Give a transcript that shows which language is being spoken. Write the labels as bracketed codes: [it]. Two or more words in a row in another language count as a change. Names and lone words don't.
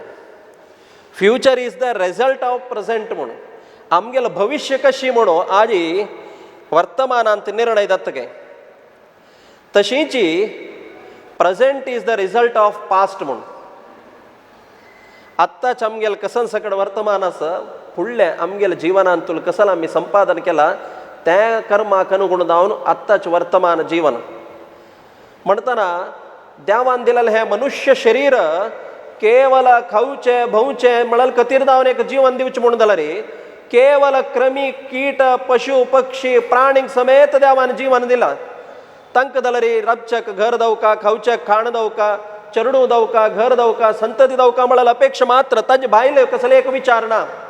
[en] future is the result of present [kok] म्हणून आमगेलं भविष्य कशी म्हणून आजी वर्तमानांत निर्णय जातके तशींची [en] present is the result of past [kok] म्हणून. आत्ताच आमगेलं कसन सकड वर्तमान आसा फुडलें आमगेल्या जिवनांत तुला कसं आमी संपादन केला त्या कर्माक अनुगुण जावन आत्ताच वर्तमान जीवन म्हणटना देवान दिलेलें हें मनुष्य शरीर केवल खावचें भोंवचें म्हळ्यार खातीर जावन एक जीवन दिवचें म्हणून जाल्यार केवल क्रमी कीट पशु पक्षी प्राणीक समेत देवान जीवन दिलां. तांकां जाल्यार राबचेक घर दवका खावचेक खाण दवका चरडू दवका घर दवका संतती दवका म्हळ्यार अपेक्षा मात्र ताजे भायले कसले एक विचार ना.